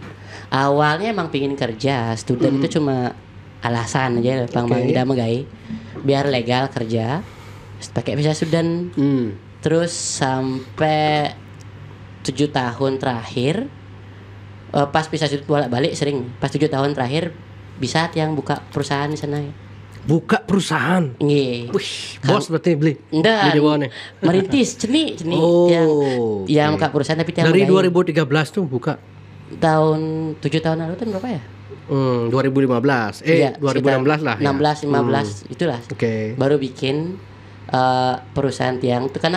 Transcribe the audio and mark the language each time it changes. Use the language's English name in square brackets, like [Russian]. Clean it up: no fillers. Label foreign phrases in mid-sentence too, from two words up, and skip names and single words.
[Indonesian] Awalnya emang pingin kerja, student itu cuma alasan aja, Bang Ida Megai, biar legal kerja, pakai visa student. Terus sampai 7 tahun terakhir, pas visa student bolak-balik sering. Pas 7 tahun terakhir bisa yang buka perusahaan di sana ya. Buka perusahaan. Nggih. Wih, bos berarti beli. Enggak. Di bawah nih. Merintis ceni Oh, yang buka perusahaan tapi tiang dari megai. 2013 tuh buka. Tahun 7 tahun lalu kan berapa ya? 2015. Iya, 2016 lah ya. 16 15 itulah. Oke. Baru bikin perusahaan tiang itu karena